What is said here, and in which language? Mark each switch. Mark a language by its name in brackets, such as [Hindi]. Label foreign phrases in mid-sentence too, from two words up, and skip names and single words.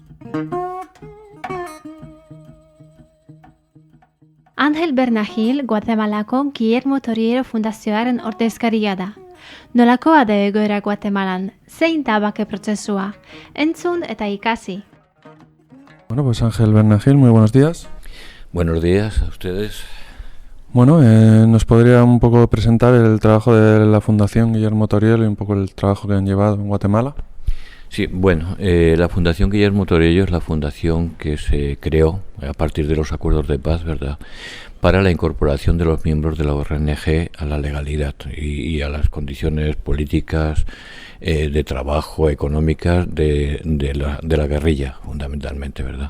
[Basque] Ángel Bernagil, Guatemalako Guillermo Torriero Fundazioaren ordezkaria da. Nolakoa da egoera Guatemalan, zein da bake prozesua, entzun eta ikasi. [Spanish] Bueno, pues Ángel Bernagil, muy buenos días. Buenos días a ustedes. Bueno, ¿nos podría un poco presentar el trabajo de la Fundación Guillermo Torriero y un poco el trabajo que han llevado en Guatemala? Sí, bueno, la Fundación Guillermo Torriero es la fundación que se creó a partir de los acuerdos de paz, ¿verdad?, para la incorporación de los miembros de la ONG a la legalidad y a las condiciones políticas, de trabajo, económicas de la guerrilla, fundamentalmente, ¿verdad?